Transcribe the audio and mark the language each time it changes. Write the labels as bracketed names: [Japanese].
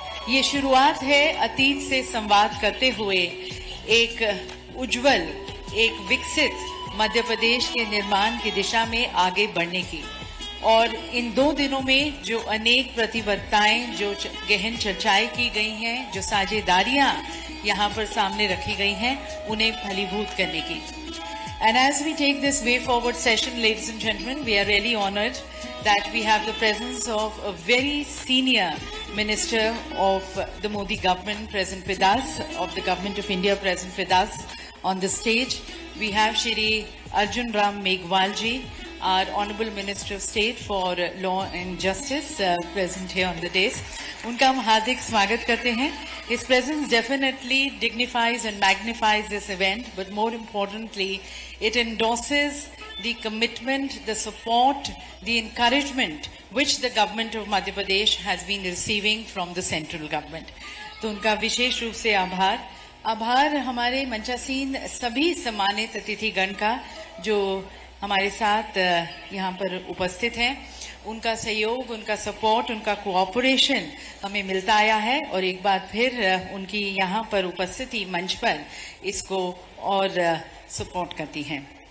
[Hindi] ये शुरुआत है अतीत से संवाद करते हुए एक उज्जवल, एक विकसित मध्य प्रदेश के निर्माण की दिशा में आगे बढ़ने की। और इन 2 दिनों में जो अनेक प्रतिबद्धताएं, जो गहन चर्चाएं की गई हैं, जो साझेदारियां यहाँ पर सामने रखी गई हैं, उन्हें फलीभूत करने की। [English] And as we take this way forward session, ladies and gentlemen, we are really honored that we have the presence of a very senior minister of the Modi government present with us, of the government of India present with us on the stage. We have Shri Arjun Ram Meghwal ji, our Honorable Minister of State for Law and Justice, present here on the dais. [Hindi] उनका हम हार्दिक स्वागत करते हैं। [English] His presence definitely dignifies and magnifies this event, but more importantly, it endorses the commitment, the support, the encouragement which the government of Madhya Pradesh has been receiving from the central government. [Hindi] तो उनका विशेष रूप से आभार हमारे मंचासीन सभी सम्मानित अतिथिगण का, जो हमारे साथ यहाँ पर उपस्थित हैं। उनका सहयोग, उनका सपोर्ट, उनका कोऑपरेशन हमें मिलता आया है, और एक बार फिर उनकी यहाँ पर उपस्थिति मंच पर इसको और सपोर्ट करती है।